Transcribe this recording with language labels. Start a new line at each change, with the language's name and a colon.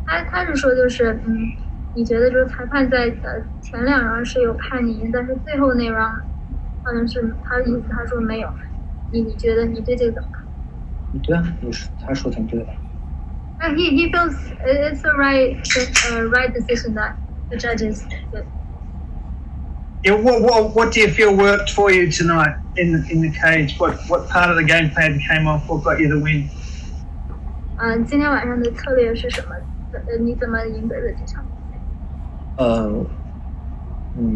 Chinese: 他是说就是你觉得就是裁判在前两round是有判你赢，但是最后那 round 好像是他的意思，他说没有。你觉得你对这个怎么看？对啊，他说挺对的。
English: He feels it's the right decision that the judges did. Yeah, what do you feel worked for you tonight in the cage? What part of the game plan came off? What got you the win?
Chinese: 今天晚上的策略是什么？你怎么赢得的这场比赛？